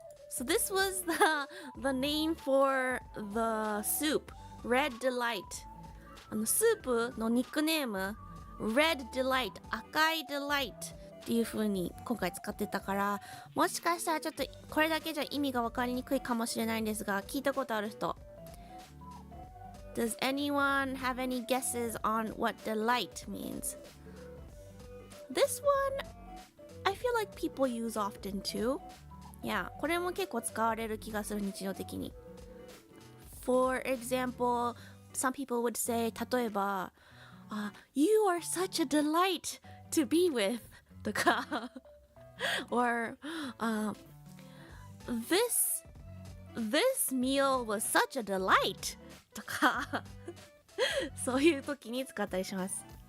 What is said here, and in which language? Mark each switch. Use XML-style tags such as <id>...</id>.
<en>So this was the name for the soup. Red Delight.</en> <ja>スープのニックネーム Red Delight 赤い Delight っていう風に今回使ってたから、もしかしたらちょっとこれだけじゃ意味が分かりにくいかもしれないんですが、聞いたことある人</ja> <en>Does anyone have any guesses on what delight means? This one I feel like people use often too.</en> <ja>Yeah, これも結構使われる気がする、日常的に。</ja> <en>For example, some people would say,</en> <ja>例えば、</ja> <en>You are such a delight to be with とかor this meal was such a delight</en> <ja>とかそういう時に使ったりします。</ja>